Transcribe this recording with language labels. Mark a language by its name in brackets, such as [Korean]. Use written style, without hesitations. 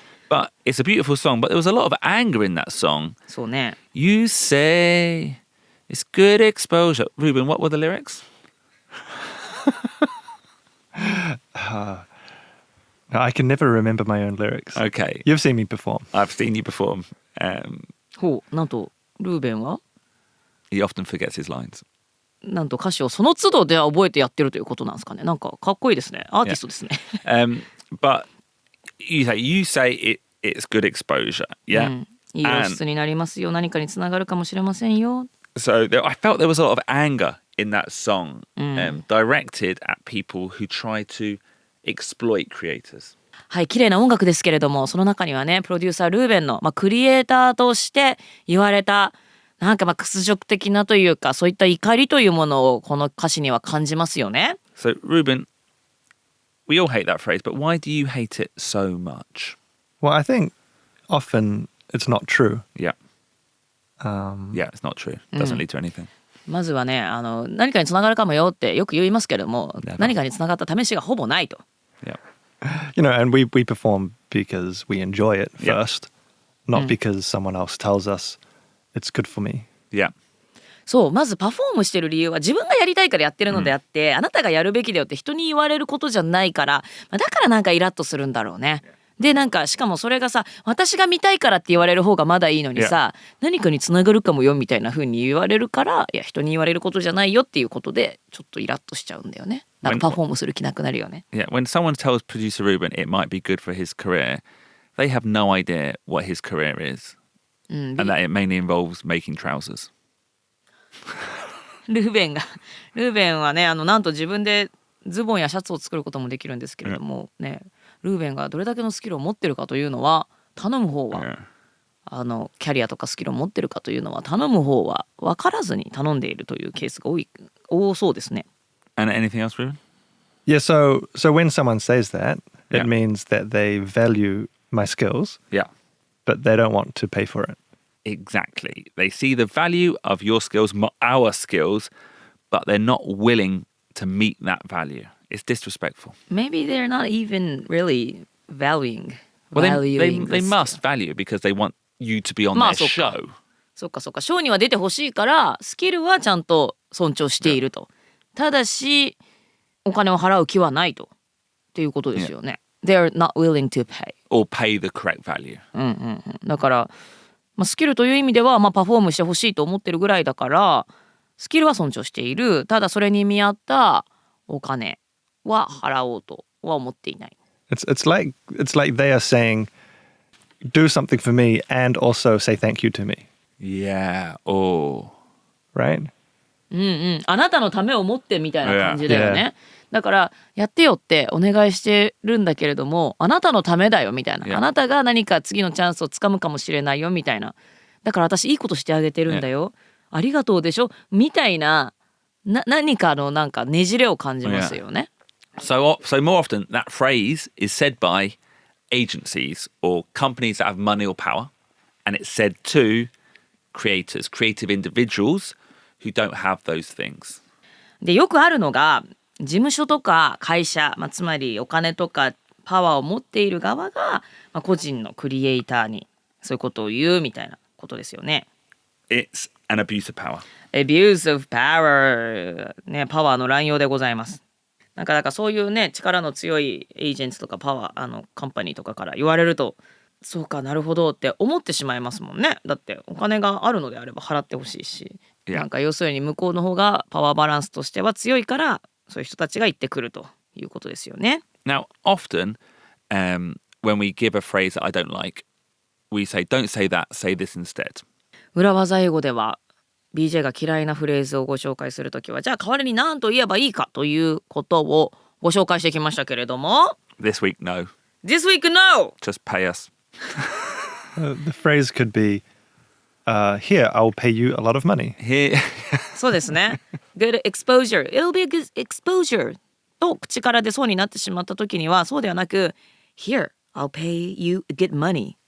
[English] But it's a beautiful song, but there was a lot of anger in that song. [Japanese] そうね。 [English] You say it's good exposure. Ruben, what were the lyrics? I can never remember my own lyrics. Okay. You've seen me perform. I've seen you perform. [Japanese] ほう、なんとルーベンは [English] He often forgets his lines. [Japanese] なんと歌詞をその都度で覚えてやってるということなんですかね。なんかかっこいいですね。アーティストですね。 [English] But you say it's good exposure. Yeah. [Japanese] いい露出になりますよ。何かに繋がるかもしれませんよ。 [English] So I felt there was a lot of anger in that song, directed at people who try to exploit creators. [Japanese] はい、綺麗な音楽ですけれども、その中にはね、プロデューサールーベンの、クリエイターとして言われたなんか屈辱的なというか、そういった怒りというものをこの歌詞には感じますよね。 [English] So Ruben, we all hate that phrase, but why do you hate it so much? Well, I think often it's not true. Yeah. Yeah, it's not true. It doesn't lead to anything. [Japanese] まずはね、何かに繋がるかもよってよく言いますけれども、何かに繋がった試しがほぼないと。 [English] Yeah. You know, and we perform because we enjoy it first, not because someone else tells us it's good for me. Yeah. [Japanese] そう、まずパフォームしてる理由は自分がやりたいからやってるのであって、あなたがやるべきだよって人に言われることじゃないから、だからなんかイラッとするんだろうね。で、なんかしかもそれがさ、私が見たいからって言われる方がまだいいのにさ、何かに繋がるかもよみたいな風に言われるから、いや人に言われることじゃないよっていうことでちょっとイラッとしちゃうんだよね。なんかパフォームする気なくなるよね。 [English] Yeah, when someone tells producer Ruben it might be good for his career, they have no idea what his career is, and that it mainly involves making trousers. [Japanese] ルーベンはね、なんと自分でズボンやシャツを作ることもできるんですけれどもね、ルーベンがどれだけのスキルを持ってるかというのは、頼む方は、キャリアとかスキルを持ってるかというのは、頼む方は分からずに頼んでいるというケースが多そうですね。 [English] And anything else, Ruben? Yeah, so when someone says that, it means that they value my skills, but they don't want to pay for it. Exactly. They see the value of your skills, our skills, but they're not willing to meet that value. It's disrespectful. Maybe they're not even really valuing. Well, they must value because they want you to be on their show. [Japanese] そっか。ショーには出てほしいから、スキルはちゃんと尊重していると。ただし、お金を払う気はないと。っていうことですよね。 [English] They're not willing to pay. Or pay the correct value. [Japanese] だから、スキルという意味では、パフォームしてほしいと思ってるぐらいだから、スキルは尊重している。ただそれに見合ったお金は払おうとは思っていない。 [English] It's like they are saying, do something for me and also say thank you to me. Yeah. Oh. Right? [Japanese] あなたのためを思ってみたいな感じだよね。だからやってよってお願いしてるんだけれども、あなたのためだよみたいな。あなたが何か次のチャンスをつかむかもしれないよみたいな。だから私いいことしてあげてるんだよ。ありがとうでしょみたいな、何かのなんかねじれを感じますよね。 [English] So more often that phrase is said by agencies or companies that have money or power, and it's said to creators, creative individuals who don't have those things. [Japanese] で、よくあるのが事務所とか会社、つまりお金とかパワーを持っている側が、個人のクリエイターにそういうことを言うみたいなことですよね。 [English] It's an abuse of power. Abuse of power、 [Japanese] ね、パワーの乱用でございます。なんかそういうね、力の強いエージェントとかパワーカンパニーとかから言われると、そうかなるほどって思ってしまいますもんね。だってお金があるのであれば払ってほしいし、なんか要するに向こうの方がパワーバランスとしては強いから、そういう人たちが言ってくるということですよね。 [English] Now, often, when we give a phrase that I don't like, we say, don't say that, say this instead. [Japanese] 裏技英語では BJ が嫌いなフレーズをご紹介するときは、じゃあ代わりに何と言えばいいかということをご紹介してきましたけれども、 [English] This week, no. This week, no! Just pay us. The phrase could be, here, I'll pay you a lot of money. Here. [Japanese] そうですね。 [English] Good exposure. It'll be a good exposure. [Japanese] と口から出そうになってしまったときには、そうではなく、 [English] Here, I'll pay you good money.